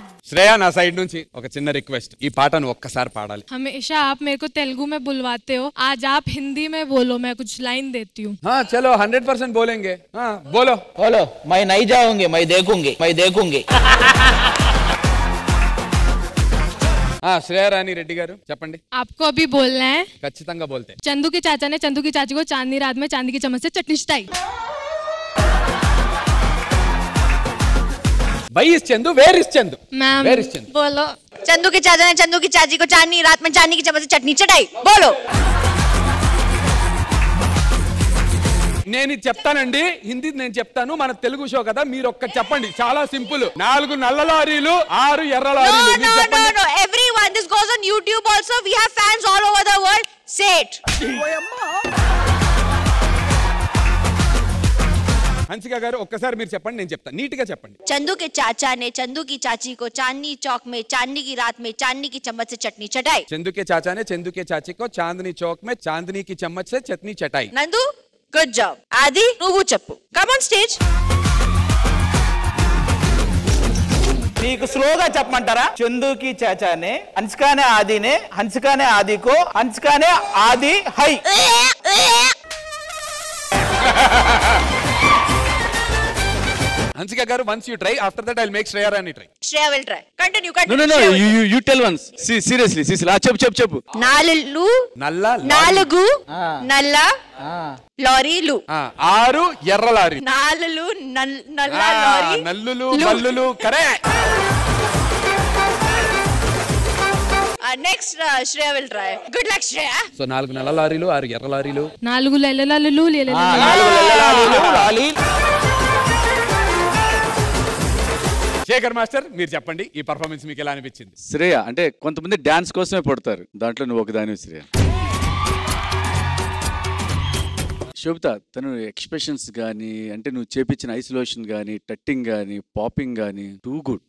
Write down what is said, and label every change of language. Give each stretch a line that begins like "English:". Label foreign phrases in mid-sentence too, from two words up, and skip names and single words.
Telugu: శ్రేయ నా సైడ్ నుంచి ఒక చిన్న రిక్వెస్ట్, ఈ పాటను ఒక్కసారి పాడాలి.
Hindi: हमेशा आप मेरे को तेलुगु में बुलवाते हो, आज आप हिंदी में बोलो, मैं कुछ लाइन देती हूँ. हाँ चलो 100% बोलेंगे. हाँ बोलो. बोलो. मैं नहीं जाऊंगी, मैं देखूंगी.
Telugu: శ్రేయ రాణి రెడ్డి గారు చెప్పండి.
Hindi: आपको अभी बोलना है. ఖచ్చితంగా बोलते. चंदू के चाचा ने चंदू की चाची को चांदनी रात में चांदी की चम्मच से चटनी चटाई.
English: why is Chandu, where is Chandu? मैम where is Chandu?
Hindi: बोलो. चंदू के चाचा ने चंदू की चाची को चांदनी रात में चांदी की चम्मच से चटनी चटाई. बोलो.
Telugu: నేను చెప్తానండి, హిందీ నేను చెప్తాను, మన తెలుగు షో కదా, మీరు ఒక్కటి చెప్పండి, చాలా సింపుల్. 4 నల్ల లారీలు 6 ఎర్ర లారీలు.
English: No. Everyone, this goes on YouTube also. We have fans all over the world. Say it.
Telugu: హన్సిక గారు ఒక్కసారి మీరు చెప్పండి, నేను చెప్తాను, నీట్ గా చెప్పండి.
Hindi: चंदू के चाचा ने चंदू की चाची को चांदनी चौक में चांदनी की रात में चांदनी की चम्मच से चटनी चटाई. चंदू के चाचा ने चंदू के चाची को चांदनी चौक में चांदनी की चम्मच से चटनी चटाई.
English: నందు, good job. ఆది,
Telugu: నువ్వు చెప్పు.
English: come on stage.
Telugu: మీకు స్లోగా చెప్పమంటారా?
Hindi: चंदूकी चाचाने, हंसिकाने आदिने, हंसिकाने आदिको, हंसिकाने आदि है.
Telugu: హన్సిక గారు,
English: once you try, after that I'll make Shreya Rani try. Shreya will try. Continue. No, you tell once. Seriously.
Telugu: చెప్పు. నాలుగు నల్ల లారీలు. 6 ఎర్ర లారీ. 4 నల్ల లారీ. నల్లులు మల్లులు. కరెక్ట్.
English: Next, Shreya will try. Good luck, Shreya.
Telugu: So 4 నల్ల లారీలు 6 ఎర్ర లారీలు. 4 లెల్లలాలు శేఖర్ మాస్టర్, మీరు చెప్పండి, ఈ పర్ఫార్మెన్స్ మీకు ఎలా అనిపించింది? శ్రేయ అంటే కొంతమంది డాన్స్ కోసమే పడతారు, దాంట్లో నువ్వు ఒకదాని శ్రేయ. శోభిత, తను ఎక్స్ప్రెషన్స్ కానీ, అంటే నువ్వు చేపించిన ఐసోలేషన్ కానీ, టట్టింగ్ కానీ, పాపింగ్ కానీ,
English: too good.